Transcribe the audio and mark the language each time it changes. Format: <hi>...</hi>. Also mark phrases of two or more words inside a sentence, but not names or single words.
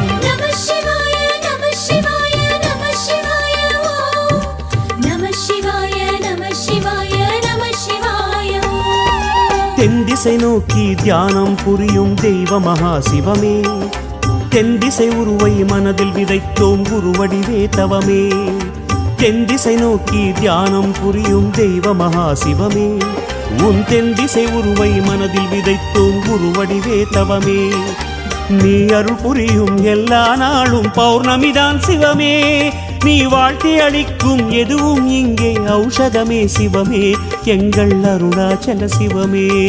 <sa>नमः शिवाय नमः शिवाय नमः शिवाय ओम नमः शिवाय नमः शिवाय नमः शिवाय ओम</sa> <ta>தென்திசை நோக்கி தியானம் புரியும் தெய்வ மகா சிவமே தென்திசை உருவை மனதில் விதைத்தோம் குருவடிவே தவமே தென்திசை நோக்கி தியானம் புரியும் தெய்வ மகா சிவமே உன் தென்திசை உருவை மனதில் விதைத்தோம் குருவடிவே தவமே நீ அருள் புரியும் எல்லா நாளும் பௌர்ணமிதான் சிவமே நீ வாழ்த்தி அளிக்கும் எதுவும் இங்கே ஔஷதமே சிவமே எங்கள் அருணாச்சல சிவமே</ta>